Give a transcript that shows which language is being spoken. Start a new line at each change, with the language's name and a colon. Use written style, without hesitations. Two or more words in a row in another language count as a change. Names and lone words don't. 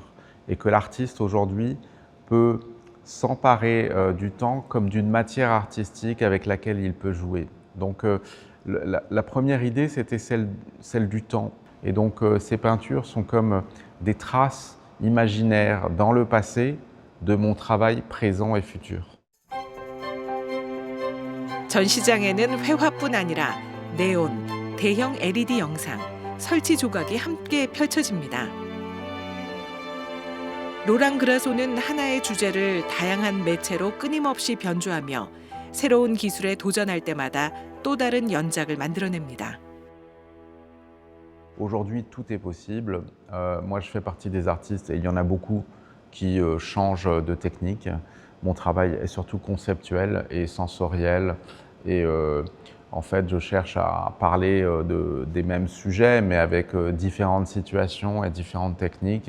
French: Et que l'artiste, aujourd'hui, peut s'emparer du temps comme d'une matière artistique avec laquelle il peut jouer. Donc, la première idée, c'était celle du temps. Et donc, ces peintures sont comme des traces imaginaires dans le passé de mon travail présent et futur.
Korean: 전시장에는 회화뿐 아니라 네온, 대형 LED 영상, 설치 조각이 함께 펼쳐집니다. 로랑 그라소는 하나의 주제를 다양한 매체로 끊임없이 변주하며 새로운 기술에 도전할 때마다 또 다른 연작을 만들어냅니다.
French: Aujourd'hui, tout est possible. Moi, je fais partie des artistes et il y en a beaucoup qui changent de technique. Mon travail est surtout conceptuel et sensoriel. Et en fait, je cherche à parler des mêmes sujets, mais avec différentes situations et différentes techniques.